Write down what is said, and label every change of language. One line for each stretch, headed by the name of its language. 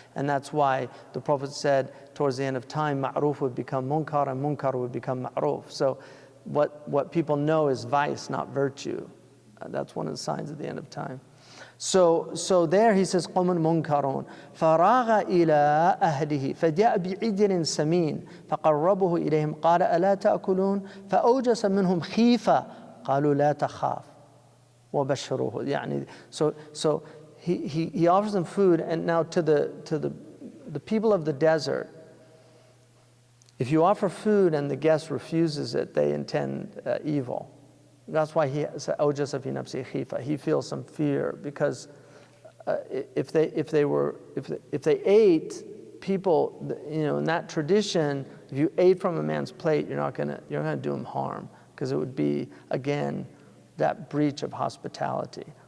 English: And that's why the Prophet said towards the end of time, ma'ruf would become munkar and munkar would become ma'ruf. So what people know is vice, not virtue. That's one of the signs of the end of time. So there he says,
Arabic: قَوْمٌ مُنْكَرُونَ فَرَاغَ إِلَىٰ أَهْلِهِ فَجَاءَ بِعِجْلٍ سَمِينٍ فَقَرَّبَهُ إِلَيْهِمْ قَالَ أَلَا تَأْكُلُونَ فَأَوْجَسَ مِنْهُمْ خِيفَةً قَالُوا لَا تَخَافْ وَبَشِّرُوهُ.
English: يعني, so he offers them food, and now to the people of the desert, if you offer food and the guest refuses it, they intend evil. That's why he said,
Arabic: أوجس في نفسه خيفة.
English: He feels some fear, because if they ate, people, in that tradition, if you ate from a man's plate, you're gonna do him harm, because it would be, again, that breach of hospitality.